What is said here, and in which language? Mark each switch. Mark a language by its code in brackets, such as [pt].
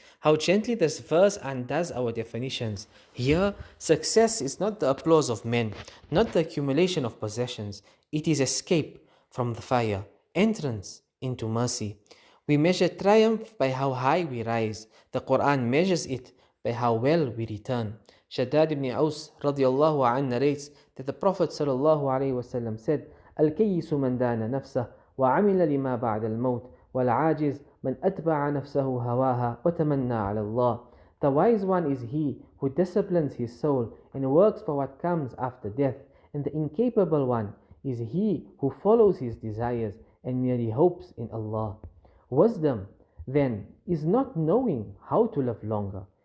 [en] How gently this verse undoes our definitions. Here, success is not the applause of men, not the accumulation of possessions. It is escape from the fire, entrance into mercy. We measure triumph by how high we rise. The Quran measures it by how well we return. Shaddad ibn Aus radiallahu anh narrates that the Prophet sallallahu alayhi wasallam said, [ar] الكيس من دان نفسه وعمل لما بعد الموت والعاجز من أتبع نفسه هواها وتمنى على الله. [en] The wise one is he who disciplines his soul and works for what comes after death, and the incapable one is he who follows his desires and merely hopes in Allah. Wisdom, then, is not knowing how to live longer.